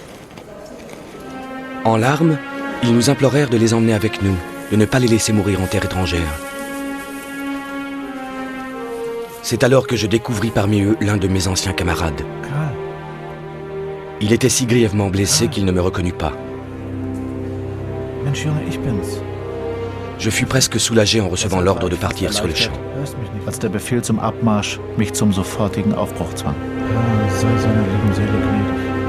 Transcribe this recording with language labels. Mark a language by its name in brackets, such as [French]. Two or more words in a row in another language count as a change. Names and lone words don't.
[French] En larmes, ils nous implorèrent de les emmener avec nous, de ne pas les laisser mourir en terre étrangère. C'est alors que je découvris parmi eux l'un de mes anciens camarades. Il était si grièvement blessé qu'il ne me reconnut pas. [German] Mensch, Junge, ich bin's. [French] Je fus presque soulagé en recevant l'ordre de partir sur le champ. [German] Als der Befehl zum Abmarsch mich zum sofortigen Aufbruch zwang. Ja, sei seiner lieben Seele gnädig.